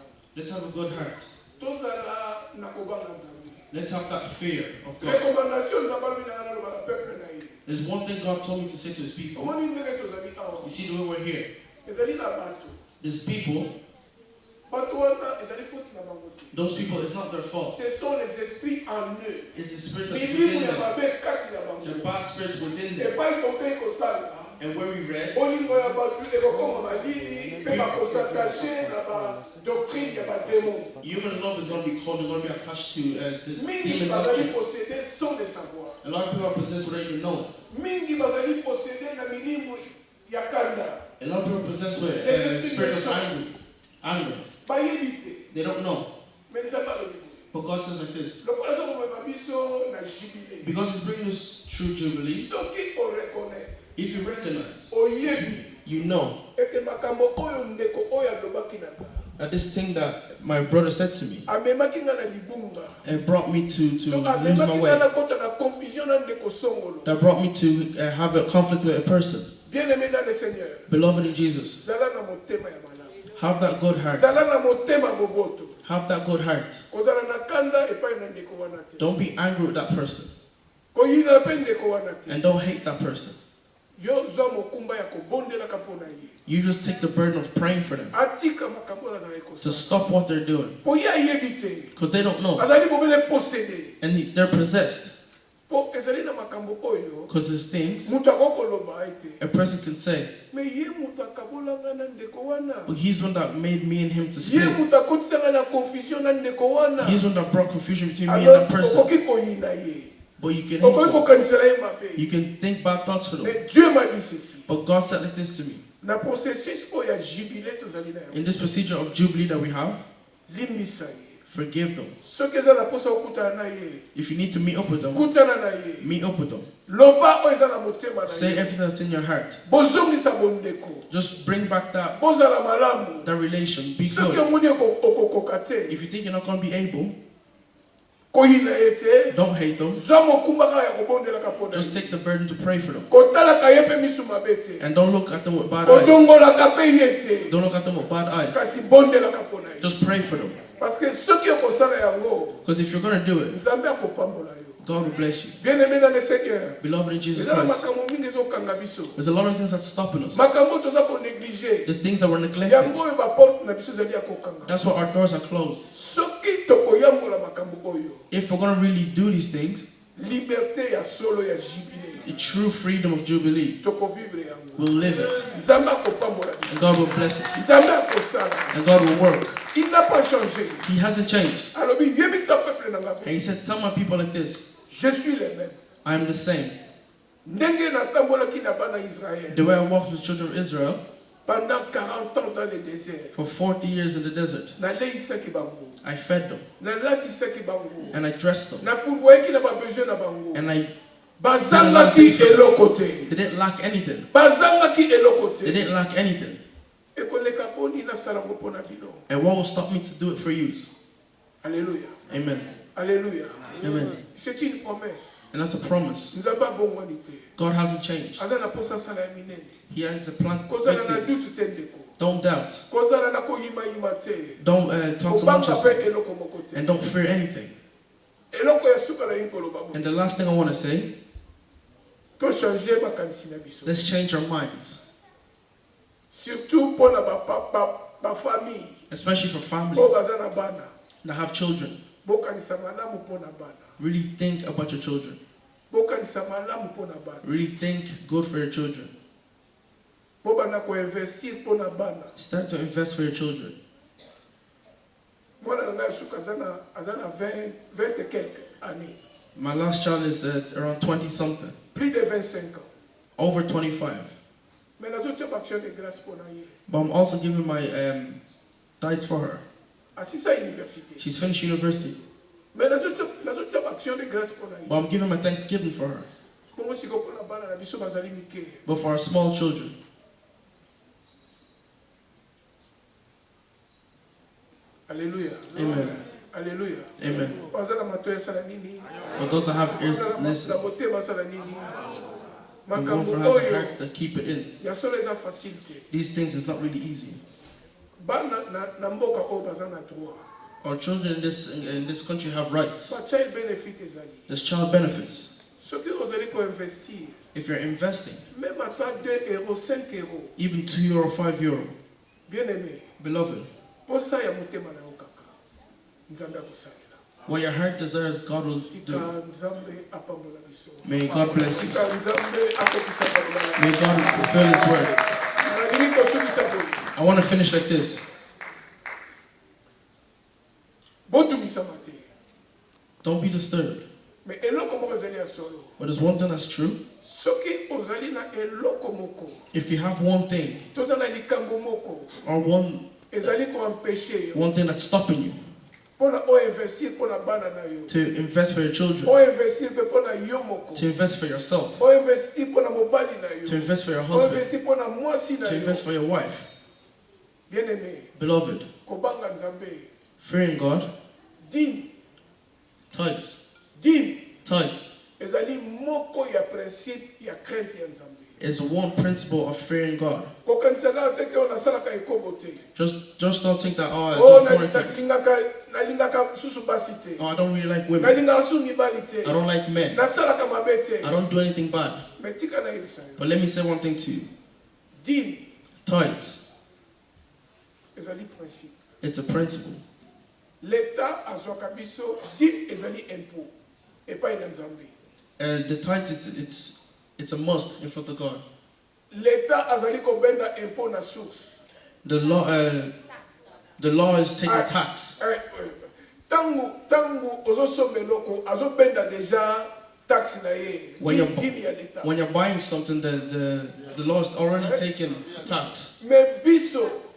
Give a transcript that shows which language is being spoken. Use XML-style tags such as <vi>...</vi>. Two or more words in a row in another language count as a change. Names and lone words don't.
<en>Let's have a good heart.</en> <ln>Tozala na kobanga Nzambe.</ln> <en>Let's have that fear of God.</en> <ln>Recommandation Nzambe alobina na loba na peuple na ye.</ln> <en>There's one thing God told me to say to his people.</en> <ln>Omoni ndenge tozali awa.</ln> <en>You see the way we're here.</en> <ln>Ezali na bato.</ln> <en>There's people,</en> <ln>Bato wana ezali faute na bango te.</ln> <en>those people, it's not their fault.</en> <fr>Ce sont les esprits en eux.</fr> <en>It's the spirit that's</en> <ln>Milimu</ln> <en>within</en> <ln>ya</ln> <en>them.</en> <ln>mabe kati na bango.</ln> <en>The bad spirits within them.</en> <ln>Epai tokei kotala.</ln> <en>And where we read,</en> <ln>Bolingo ya bato ekokoma malili mpe bakosatashe na badoctrine ya bademon.</ln> <en>human love is going to be called, they're going to be attached to the</en> <ln>Mingi</ln> <en>demon</en> <ln>bazali</ln> <en>doctrine.</en> <fr>possédés sans le savoir.</fr> <en>A lot of people are possessed without even knowing.</en> <ln>Mingi bazali possédés na milimu ya kanda.</ln> <en>A lot of people are possessed with a spirit of anger.</en> <ln>Bayebi te.</ln> <en>They don't know.</en> <ln>Mais Nzambe alobi boye.</ln> <en>But God says like this.</en> <ln>Lokola aza komema biso na jubile.</ln> <en>Because He's bringing us through Jubilee,</en> <ln>Soki oreconnaitre,</ln> <en>if you recognize,</en> <ln>oyebi</ln> <en>you know</en> <ln>ete makambo oyo ndeko oyo alobaki na nga</ln> <en>that this thing that my brother said to me,</en> <ln>amemaki nga na libunga.</ln> <en>it brought me to</en> <ln>Donc</ln> <en>lose my</en> <ln>amemaki nga</ln> <en>way.</en> <ln>na kota na confusion na ndeko songolo.</ln> <en>That brought me to have a conflict with a person.</en> <fr>Bien-aimé dans le Seigneur,</fr> <en>Beloved in Jesus,</en> <ln>zala na motema ya malamu.</ln> <en>have that good heart.</en> <ln>Zala na motema boboto.</ln> <en>Have that good heart.</en> <ln>Kozala na kanda epai na ndeko wana te.</ln> <en>Don't be angry with that person.</en> <ln>Koyina pe ndeko wana te.</ln> <en>And don't hate that person.</en> <ln>Yo zwa mokumba ya kobondelaka mpona ye.</ln> <en>You just take the burden of praying for them</en> <ln>Atika makambo azala</ln> <en>to</en> <ln>ekosala.</ln> <en>stop what they're doing.</en> <ln>Po ye ayebi te.</ln> <en>Because they don't know.</en> <ln>Azali bobele possédé.</ln> <en>And they're possessed.</en> <ln>Po ezali na makambo oyo.</ln> <en>Because there's things</en> <ln>Mutu akokoloba ete.</ln> <en>a person can say,</en> <ln>Me ye mutu akabolanga na ndeko wana.</ln> <en>but he's one that made me and him to</en> <ln>Ye</ln> <en>split.</en> <ln>mutu akotisanga na confusion na ndeko wana.</ln> <en>He's one that brought confusion between me and</en> <ln>Alors</ln> <en>that person.</en> <ln>okoki koyina ye.</ln> <en>But you can</en> <ln>Okoki</ln> <en>hate them.</en> <ln>kokanisela ye mabe.</ln> <en>You can think bad thoughts for them.</en> <fr>Mais Dieu m'a dit ceci.</fr> <en>But God said like this to me.</en> <ln>Na processus oyo ya jubilé tozali na yango.</ln> <en>In this procedure of Jubilee that we have,</en> <ln>Limbisa ye.</ln> <en>forgive them.</en> <ln>Soki eza na posa okutana na ye.</ln> <en>If you need to meet up with them,</en> <ln>Kutana na ye.</ln> <en>meet up with them.</en> <ln>Loba oyo eza na motema na</ln> <en>Say</en> <ln>ye.</ln> <en>everything that's in your heart.</en> <ln>Bozongisa bondeko.</ln> <en>Just bring back that</en> <ln>Bozala malamu.</ln> <en>relation. Be</en> <ln>Soki</ln> <en>good.</en> <ln>omoni okokoka te.</ln> <en>If you think you're not going to be able,</en> <ln>Koyina ye te.</ln> <en>don't hate them.</en> <ln>Zwa mokumba kaka ya kobondelaka mpona</ln> <en>Just</en> <ln>ye.</ln> <en>take the burden to pray for them.</en> <ln>Kotalaka ye mpe misu mabe te.</ln> <en>And don't look at them with bad eyes.</en> <ln>Kodongolaka mpe ye te.</ln> <en>Don't look at them with bad eyes.</en> <ln>Kasi bondelaka mpona ye.</ln> <en>Just pray for them.</en> <fr>Parce que</fr> <ln>soki okosala yango,</ln> <en>Because if you're going to do it,</en> <ln>Nzambe akopambola yo.</ln> <en>God will bless you.</en> <fr>Bien-aimé dans le Seigneur.</fr> <en>Beloved in Jesus</en> <ln>Eza na</ln> <en>Christ,</en> <ln>makambo mingi ezokanga biso.</ln> <en>there's a lot of things that's stopping us.</en> <ln>Makambo toza konéglige.</ln> <en>The things that we're neglecting.</en> <ln>Yango oyo baporte na biso ezali ya kokanga.</ln> <en>That's why our doors are closed.</en> <ln>Soki tokoyambola makambo oyo,</ln> <en>if we're going to really do these things,</en> <ln>liberté ya solo ya jubilé,</ln> <en>the true freedom of Jubilee,</en> <ln>tokovivre yango.</ln> <en>we'll live it.</en> <ln>Nzambe akopambola biso.</ln> <en>And God will bless us.</en> <ln>Nzambe akosala.</ln> <en>And God will work.</en> <fr>Il n'a pas changé.</fr> <en>He hasn't changed.</en> <ln>Alobi yebisa peuple na</ln> <en>And he said, tell my people like this,</en> <fr>je suis le même.</fr> <en>I am the same.</en> <ln>Ndenge natambolaki na bana Israël</ln> <en>The way I walked with the children of Israel</en> <fr>pendant 40 ans dans le désert.</fr> <en>for 40 years in the desert,</en> <ln>Naleisaki bango.</ln> <en>I fed them</en> <ln>Nalatisaki bango.</ln> <en>and I dressed them</en> <ln>Na pourvoyaki na ba besoin na bango.</ln> <en>and I</en> <ln>Bazangaki eloko te.</ln> <en>they didn't lack anything.</en> <ln>Bazangaki eloko</ln> <en>They</en> <ln>te.</ln> <en>didn't lack anything.</en> <ln>Ekoleka boni na salango pona bino.</ln> <en>And what will stop me to do it for you?</en> <ln>Alléluia.</ln> <en>Amen.</en> <ln>Alléluia.</ln> <en>Amen.</en> <fr>C'est une promesse.</fr> <en>And that's a promise.</en> <ln>Nzamba bongwani te.</ln> <en>God hasn't changed.</en> <ln>Aza na posa sala ya minene.</ln> <en>He has a plan for</en> <ln>Kozala na</ln> <en>great things.</en> <ln>dutu te ndeko.</ln> <en>Don't doubt.</en> <ln>Kozala na koyima yima te.</ln> <en>Don't talk so much</en> <ln>Kobanga pe</ln> <en>as,</en> <ln>eloko moko te.</ln> <en>and don't fear anything.</en> <ln>Eloko ya suka na yinkolo babo.</ln> <en>And the last thing I want to say,</en> <ln>To changer makanisi na biso.</ln> <en>let's change our minds,</en> <fr>Surtout pour la famille.</fr> <en>especially for</en> <fr>Pour</fr> <en>families</en> <ln>bazana bana.</ln> <en>that have children.</en> <ln>Bokanisa malamu pour na bana.</ln> <en>Really think about your children.</en> <ln>Bokanisa malamu pour na bana.</ln> <en>Really think good for your children.</en> <ln>Bobana ko investir pour na bana.</ln> <en>Start to invest for your children.</en> <ln>Mwana nga suka azana 20</ln> <fr>et quelques années.</fr> <en>My last child is around 20 something,</en> <fr>Plus de 25 ans.</fr> <en>over 25.</en> <ln>Mais nazo tia</ln> <fr>action de grâce pour</fr> <ln>na ye.</ln> <en>But I'm also giving my tithes for her.</en> <ln>Asisa université.</ln> <en>She's finished university.</en> <ln>Mais nazo tia</ln> <fr>action de grâce pour</fr> <ln>na</ln> <en>But</en> <ln>ye.</ln> <en>I'm giving my thanksgiving for her.</en> <ln>Kongo siko pour na bana na biso bazali mike.</ln> <en>But for our small children,</en> <ln>Alléluia.</ln> <en>amen.</en> <ln>Alléluia.</ln> <en>Amen.</en> <ln>Bazana matoya sala nini?</ln> <en>For those that have ears,</en> <ln>Bazana</ln> <en>listen.</en> <ln>na motema sala nini?</ln> <en>The one</en> <ln>Makambo</ln> <en>for has a</en> <ln>oyo</ln> <en>heart that keep it in.</en> <ln>ya solo eza facile te.</ln> <en>These things is not really easy.</en> <ln>Bana na mboka oyo baza na droit.</ln> <en>Our children in this country have rights.</en> <ln>Ba</ln> <en>child benefit</en> <ln>ezali.</ln> <en>There's child benefits.</en> <ln>Soki ozali ko investir,</ln> <en>If you're investing,</en> <ln>même ata 2 euros, 5 euros,</ln> <en>even €2, €5,</en> <fr>bien aimé,</fr> <en>beloved,</en> <ln>posa ya motema na yo kaka. Nzambe akosalela.</ln> <en>what your heart desires, God will</en> <ln>Tika</ln> <en>do.</en> <ln>Nzambe apambola biso.</ln> <en>May God bless</en> <ln>Tika</ln> <en>you.</en> <ln>Nzambe akokisa pambola.</ln> <en>May God fulfill His word.</en> <ln>Nalingi kosukisa boye.</ln> <en>I want to finish like this.</en> <ln>Botumisama te.</ln> <en>Don't be disturbed.</en> <ln>Mais eloko moko ezali ya solo.</ln> <en>But there's one thing that's true.</en> <ln>Soki ozali na eloko moko,</ln> <en>If you have one thing</en> <ln>toza na likambo moko,</ln> <en>or</en> <ln>ezali ko empêcher yo.</ln> <en>one thing that's stopping you</en> <ln>Pona o investir pona bana na yo.</ln> <en>to invest for your children,</en> <ln>O investir pe pona yo moko.</ln> <en>to invest for yourself,</en> <ln>O investir pona mobali na</ln> <en>to</en> <ln>yo.</ln> <en>invest for your</en> <ln>O</ln> <en>husband,</en> <ln>investir pona mwasi na</ln> <en>to</en> <ln>yo.</ln> <en>invest for your wife,</en> <fr>Bien aimé,</fr> <en>beloved,</en> <ln>kobanga Nzambe.</ln> <en>fearing God,</en> <ln>Dîme,</ln> <en>tithes,</en> <ln>ezali moko ya principe ya crainte ya Nzambe.</ln> <en>is one principle of fearing God.</en> <ln>Kokanisaka te ke onasalaka ekobo te.</ln> <en>Just don't think that, oh, I Oh, don't fornicate.</en> <ln>nalingaka susu basi te.</ln> <en>Oh, I don't really like women.</en> <ln>Nalingaka su mibali te.</ln> <en>I don't like men.</en> <ln>Nasalaka mabe te.</ln> <en>I don't do anything bad.</en> <ln>Mais tika na yebisa yo.</ln> <en>But let me say one thing to you.</en> <ln>Dîme,</ln> <en>Tithes,</en> <ln>ezali principe.</ln> <en>it's a principle.</en> <ln>L'État azwaka biso dîme ezali impôt. Epai na Nzambe.</ln> <en>The tithe, it's a must in front of God.</en> <ln>L'État azali kobenda impôt na source.</ln> <en>The law is taking tax.</en> <ln>Tangu ozosomba eloko azobenda déjà taxe na ye.</ln> <en>When you're,</en> <ln>Dîme ya l'État.</ln> <en>when you're buying something, the law is already taking tax.</en> <ln>Mais biso</ln>